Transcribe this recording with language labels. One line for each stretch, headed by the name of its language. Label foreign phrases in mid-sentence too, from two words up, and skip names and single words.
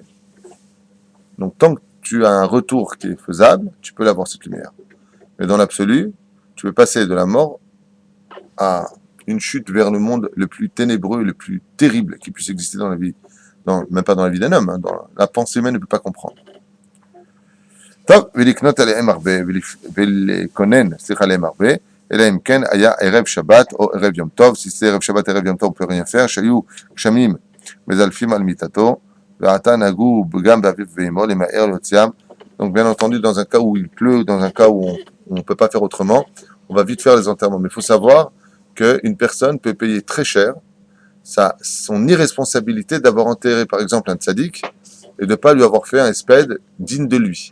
French: Donc tant que tu as un retour qui est faisable, tu peux l'avoir cette lumière. Mais dans l'absolu, tu peux passer de la mort à une chute vers le monde le plus ténébreux, le plus terrible qui puisse exister dans la vie, même pas dans la vie d'un homme, dans la pensée humaine ne peut pas comprendre.
Hebrew: טוב, ולקנות עליהם הרבה, ולקונן, עליהם הרבה, אלא אם כן היה ערב שבת או ערב יום טוב,
French: si c'est
Hebrew: ערב שבת, ערב יום טוב,
French: on peut rien faire,
Hebrew: שהיו גשמים מזלפים על מיטתו, ועתה נהגו גם באביו ואמו למהר להוציאם.
French: Donc bien entendu, dans un cas où il pleut, dans un cas où on ne peut pas faire autrement, on va vite faire les enterrements. Mais il faut savoir qu'une personne peut payer très cher son irresponsabilité d'avoir enterré par exemple un tzaddik et de ne pas lui avoir fait un espède digne de lui.